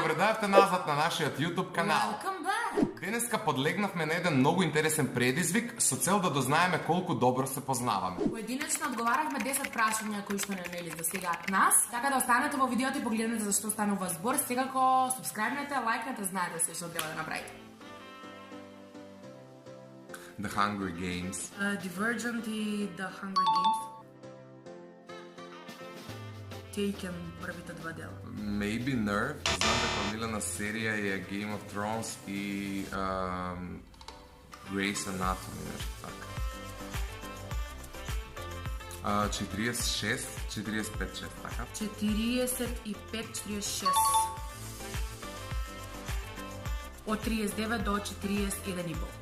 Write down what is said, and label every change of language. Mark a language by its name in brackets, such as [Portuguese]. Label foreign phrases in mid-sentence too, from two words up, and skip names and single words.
[Macedonian] дојавте назад на нашиот YouTube канал. [English] Welcome back! [Macedonian] Денеска подлегнавме на еден многу интересен предизвик со цел да дознаеме колку добро се познаваме. Поединечно одговаравме 10 прашања кои што не нели достигаат нас, така да останете во видеото и погледнете за што станува збор. Секако субскрајбнете, лајкнете, знаете се што треба да направите. The Hunger Games. Divergent и The Hunger Games. Taken првите два дела. [English] Maybe Nerve. [Macedonian] Знам дека омилена серија е Game of Thrones и Grey's Anatomy, нешто така. 46, 45, така? 45-46. Од 39 до 41,5.